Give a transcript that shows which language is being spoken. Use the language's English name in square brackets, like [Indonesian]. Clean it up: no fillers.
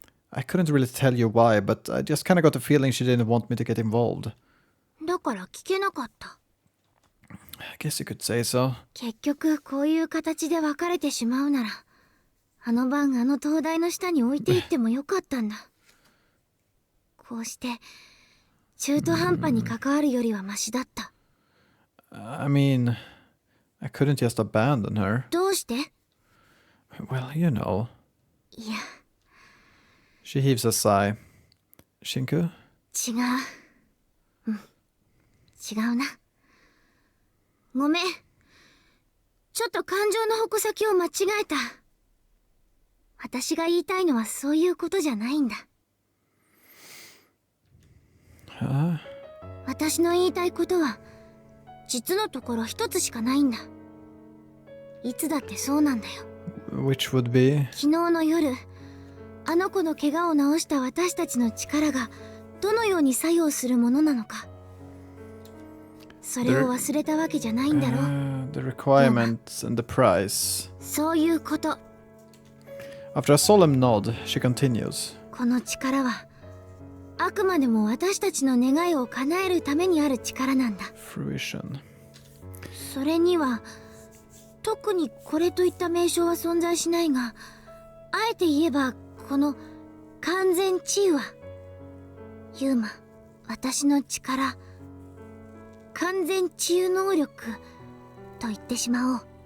[English] I couldn't really tell you why, but I just kind of got the feeling she didn't want me to get involved. [Japanese] だから聞けなかった。 [English] I guess you could say so. [Japanese] 結局こういう形で別れてしまうなら、あの晩あの灯台の下に置いていってもよかったんだ。こうして中途半端に関わるよりはマシだった。 [English] I mean, I couldn't just abandon her. [Japanese] どうして? [English] Well, you know. [Japanese] いや。 [English] She heaves a sigh. Shinku? [Japanese] 違うな。ごめん。ちょっと感情の矛先を間違えた。私が言いたいのはそういうことじゃないんだ。私の言いたいことは実のところ一つしかないんだ。いつだってそうなんだよ。 [English] Which would be? [Japanese] 昨日の夜、あの子の怪我を治した私たちの力がどのように作用するものなのか、それを忘れたわけじゃないんだろう。 [English] The requirements and the price. [Japanese] そういうこと。 [English] After a solemn nod, she continues. [Japanese] この力はあくまでも私たちの願いを叶えるためにある力なんだ。 [English] Fruition. [Japanese] それには特にこれといった名称は存在しないが、あえて言えばこの完全治癒はユーマ、私の力、完全治癒能力と言ってしまおう。